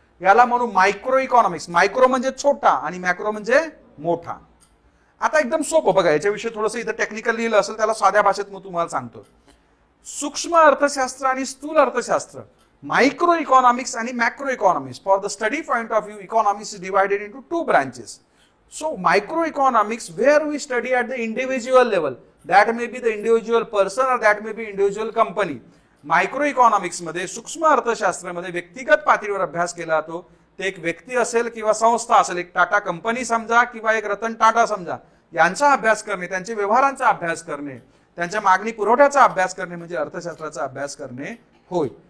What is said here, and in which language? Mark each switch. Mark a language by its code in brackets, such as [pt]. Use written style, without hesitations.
[mr] याला म्हणू micro economics. Micro म्हणजे छोटा आणि मॅक्रो म्हणजे मोठा. आता एकदम सोपं बघा, याच्याविषयी थोडंसं इथं टेक्निकल लिहिलं असेल, त्याला साध्या भाषेत मी तुम्हाला सांगतो. सूक्ष्म अर्थशास्त्र आणि स्थूल अर्थशास्त्र, मायक्रो इकॉनॉमिक्स आणि macro economics. [en] For the study point of view, economics is divided into 2 branches. So microeconomics, where we study at the individual level, that may be the individual person or that may be individual company. [mr] Microeconomics मध्ये, सूक्ष्म अर्थशास्त्रामध्ये व्यक्तिगत पातळीवर अभ्यास केला जातो. ते एक व्यक्ती असेल किंवा संस्था असेल, एक टाटा कंपनी समजा किंवा एक रतन टाटा समजा, यांचा अभ्यास करणे, त्यांच्या व्यवहारांचा अभ्यास करणे, त्यांच्या मागणी पुरवठ्याचा अभ्यास करणे म्हणजे अर्थशास्त्राचा अभ्यास करणे होय.